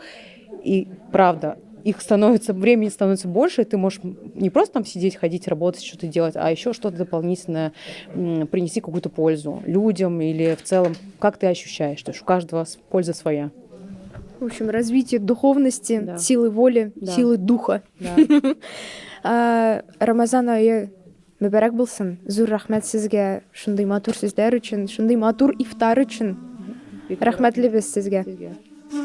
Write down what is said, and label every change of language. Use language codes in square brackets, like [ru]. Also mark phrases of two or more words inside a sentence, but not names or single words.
[ru] И правда, их становится, времени становится больше, и ты можешь не просто там сидеть, ходить, работать, что-то делать, а еще что-то дополнительное принести какую-то пользу людям или в целом, как ты ощущаешь, что у каждого польза своя. В общем, развитие духовности, Да. силы воли, Да. силы духа. Да. [tt] Рамазан айы мүбәрәк булсын. Зур рәхмәт сезгә шундый матур сүзләр өчен, шундый матур ифтар өчен. Рәхмәтлебез сезгә. Sizге.